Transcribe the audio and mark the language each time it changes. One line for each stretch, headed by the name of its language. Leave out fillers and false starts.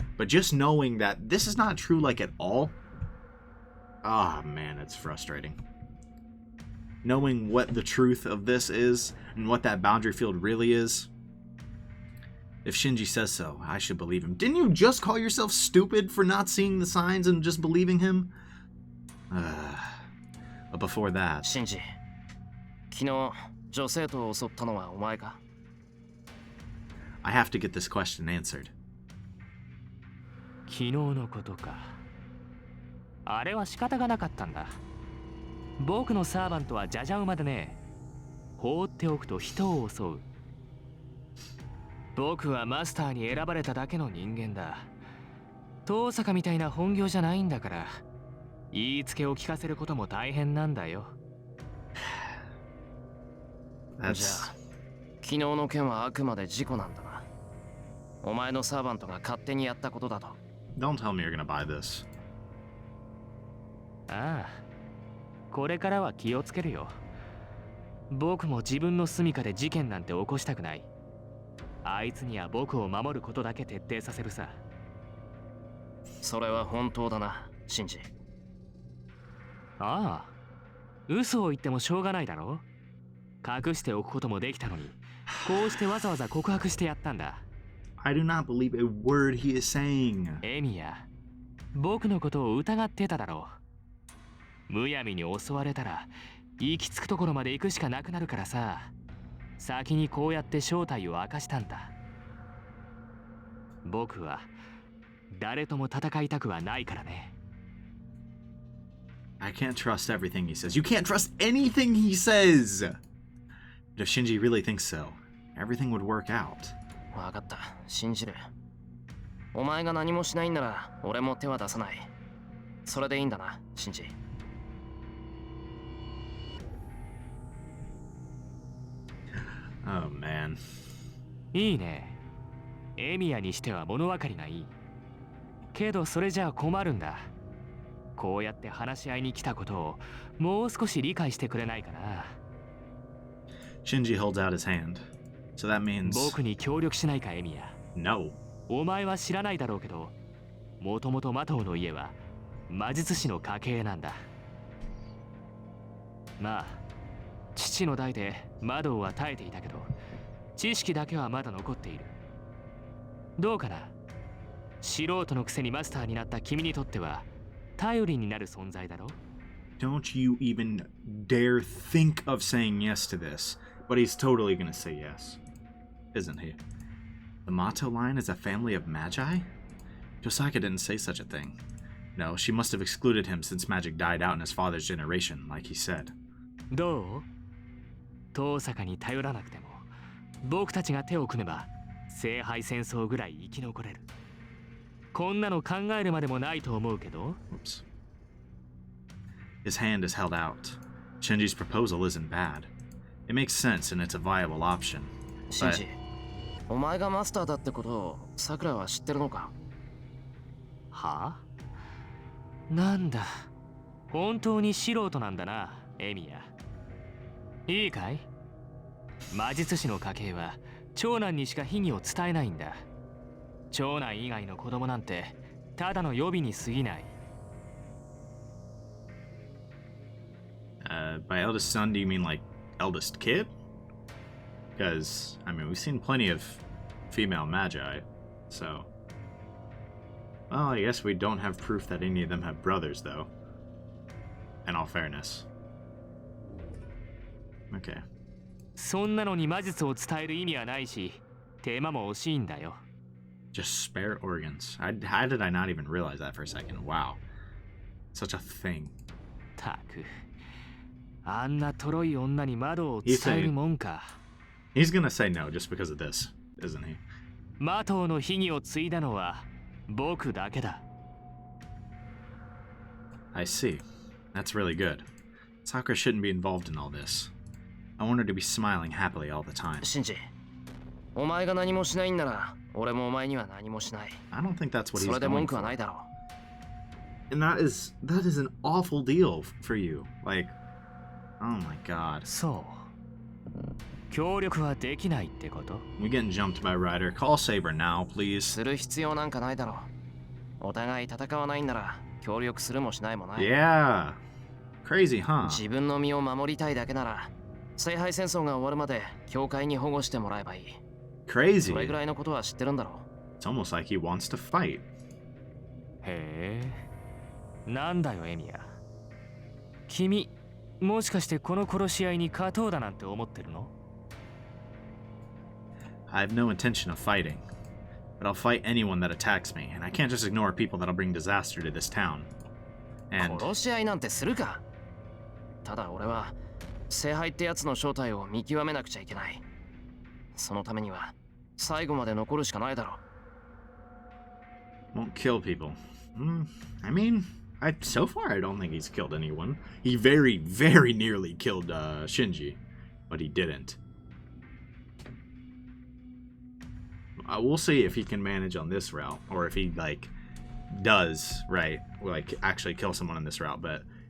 English: But just knowing that this is not true, like, at all. Ah, oh, man, it's frustrating. Knowing what the truth of this is and what that boundary field really is. If Shinji says so, I should believe him. Didn't you just call yourself stupid for not seeing the signs and just believing him? But before that...
Japanese: Shinji, 昨日女性と襲ったのはお前か?
English: I have to get this question answered.
Japanese: 昨日のことか。あれは仕方がなかったんだ。僕のサーバントはジャジャ馬でね、放っておくと人を襲う。僕はマスターに選ばれただけの人間だ。遠坂みたいな本業じゃないんだから、言いつけを聞かせることも大変なんだよ。じゃあ、昨日の件はあくまで事故なんだな。お前のサーバントが勝手にやったことだと。
English: Don't tell me you're gonna buy this.
Japanese: ああ、これからは気をつけるよ。僕も自分の住処で事件なんて起こしたくない。あいつには僕を守ることだけ徹底させるさ。それは本当だな、シンジ。ああ、嘘を言ってもしょうがないだろ。隠しておくこともできたのに、こうしてわざわざ告白してやったんだ。
English: I do not believe a word he is saying.
Japanese: エミヤ、僕のことを疑ってただろう。むやみに襲われたら行き着くところまで行くしかなくなるからさ、先にこうやって正体を明かしたんだ。僕は誰とも戦いたくはないからね。
English: I can't trust everything he says. You can't trust anything he says! But if Shinji really thinks so, everything would work out.
Japanese: わかった、信じる。お前が何もしないんなら俺も手は出さない。それでいいんだな、シンジ。
English: Oh man.
Japanese: いいね。エミヤにしては物分かりがいい。けどそれじゃあ困るんだ。こうやって話し合いに来たことをもう少し理解してくれないかな。
English: Shinji holds out his hand. So that means
Japanese: 僕に協力しないか、エミヤ。
English: no.
Japanese: お前は知らないだろうけど、もともとマトウの家は魔術師の家系なんだ。まあ父の代で魔道は耐えていたけど、知識だけはまだ残っている。どうかな。素人のくせにマスターになった君にとっては頼りになる存在だろ。
English: Don't you even dare think of saying yes to this. But he's totally gonna say yes. Isn't he? The Mato line is a family of magi? Yosaka didn't say such a thing. No, she must have excluded him since magic died out in his father's generation, like he said.
Japanese: どう？遠坂に頼らなくても僕たちが手を組めば聖杯戦争ぐらい生き残れる。こんなの考えるまでもないと思うけど。
English: Oops. His hand is held out. Shinji's proposal isn't bad. It makes sense and it's a viable option.
Japanese: シンジ、お前がマスターだってことをさくらは知ってるのか？はあ？なんだ、本当に素人なんだな、エミヤ。いいかい？魔術師の家系は長男にしか秘技を伝えないんだ。長男以外の子供なんてただの予備に過ぎない。
English: By eldest son, do you mean like eldest kid? Because, I mean, we've seen plenty of female magi, so... Well, I guess we don't have proof that any of them have brothers, though. In all fairness. Okay.
Japanese: そんなのに魔術を伝える意味はないし、手間も惜しいんだよ。
English: Just spare organs. How did I not even realize that for a second? Wow. Such a thing.
Japanese: たく、あんなとろい女に窓を伝えるもんか。
English: He's gonna say no just because of this, isn't he?
Japanese: マトウの秘技を継いだのは僕だけだ。
English: I see. That's really good. Sakura shouldn't be involved in all this. I want her to be smiling happily all the time.
Japanese: シンジ、お前が何もしないんなら俺もお前には何もしない。
English: I don't think that's what
Japanese: そ
English: he's
Japanese: れで文
English: going
Japanese: 句は
English: for.
Japanese: ないだろう。
English: And that is an awful deal for you. Like, oh my god.
Japanese: そう。協力はできないってこと？
English: We getting jumped by Ryder. Call Saber now, please.
Japanese: する必要なんかないだろう。お互い戦わないんなら協力するもしないもない。
English: Yeah. Crazy, huh?
Japanese: 自分の身を守りたいだけなら聖杯戦争が終わるまで教会に保護してもらえばいい。
English: Crazy.
Japanese: それぐらいのことは知ってるんだろう。
English: It's almost like he wants to fight.
Japanese: へえ。なんだよエミヤ。君、もしかしてこの殺し合いに勝とうだなんて思ってるの？
English: I have no intention of fighting, but I'll fight anyone that attacks me, and I can't just ignore people that'll bring disaster to this town. And
Japanese: 殺し合いなんてするか。ただ俺は聖杯ってやつの正体を見極めなくちゃいけない。そのためには最後まで残るしかないだろう。
English: won't kill people. I mean, so far I don't think he's killed anyone. He very, very nearly killed Shinji, but he didn't. We'll see if he can manage on this route, or if he like does right, like actually kill someone on this route. But